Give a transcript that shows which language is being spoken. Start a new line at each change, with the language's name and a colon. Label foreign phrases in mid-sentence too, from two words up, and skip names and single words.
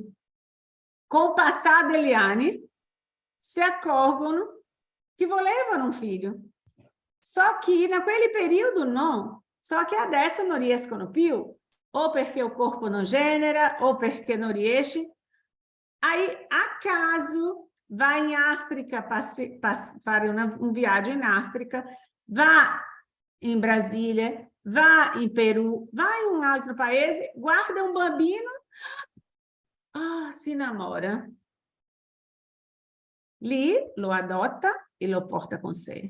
Italian: Con il passare degli anni si accorgono che volevano un figlio. So che in quel periodo no, so che adesso non riescono più, o perché il corpo non genera, o perché non riesce. Aí, a caso, vai in Africa, fare un viaggio in Africa, va in Brasile, va in Perù, va in un altro paese, guarda un bambino, si innamora. Lì lo adotta e lo porta con sé.